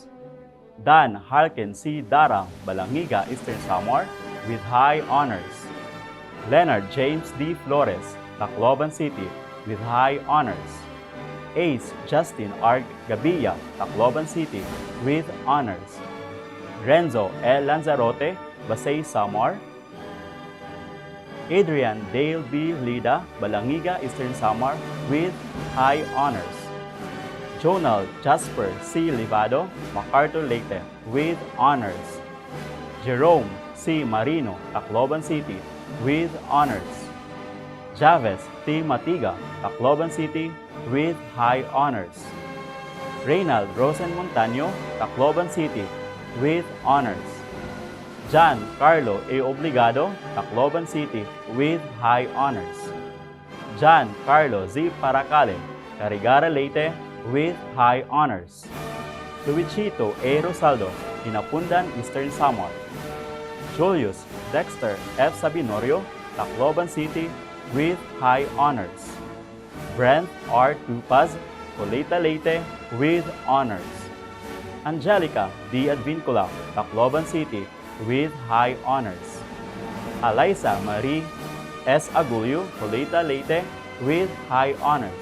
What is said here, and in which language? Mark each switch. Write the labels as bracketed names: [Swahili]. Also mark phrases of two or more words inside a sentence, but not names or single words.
[English] Dan Harkin C. Darang, Balangiga, Eastern Samar, with high honors. Leonard James D. Flores, Tacloban City, with high honors. Ace Justin R. Gabilla, Tacloban City, with honors. Renzo L. Lanzarote, Basay, Samar. Adrian Dale B. Lida, Balangiga, Eastern Samar, with high honors. Jonal Jasper C. Livado, MacArthur, Leyte, with honors. Jerome C. Marino, Tacloban City, with honors. Javes T. Matiga, Tacloban City, with high honors. Reynald Rosen Montaño, Tacloban City, with honors. John Carlo A. Obligado, Tacloban City, with high honors. John Carlo Z. Paracale, Carigara, Leyte, with high honors. Luichito A. Rosaldo, Inapundan, Eastern Samar. Julius Dexter F. Sabinorio, Tacloban City, with high honors. Brent R. Tupaz, Coleta, Leyte, with honors. Angelica D. Advincula, Tacloban City, with high honors. Eliza Marie S. Agulio, Coleta, Leyte, with high honors.